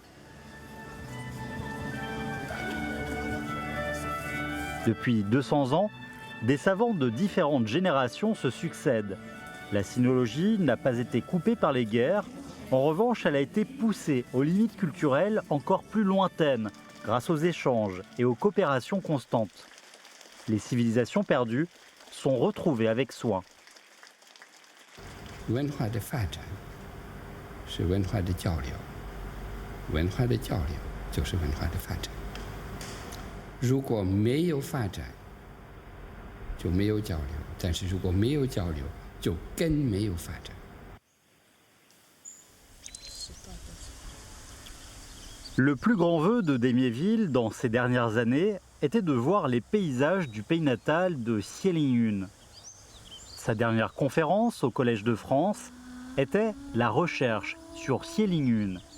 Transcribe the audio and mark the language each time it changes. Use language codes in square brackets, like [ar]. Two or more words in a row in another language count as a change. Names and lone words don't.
[fr] Depuis 200 ans, des savants de différentes générations se succèdent. La sinologie n'a pas été coupée par les guerres. En revanche, elle a été poussée aux limites culturelles encore plus lointaines grâce aux échanges et aux coopérations constantes. Les civilisations perdues sont retrouvées avec soin. [zh] 文化的发展是文化的交流，文化的交流就是文化的发展。如果没有发展，就没有交流；但是如果没有交流，就更没有发展。 [fr] Le plus grand vœu de Démiéville dans ces dernières années était de voir les paysages du pays natal de Xie Lingyun. Sa dernière conférence au Collège de France était la recherche sur Xie Lingyun.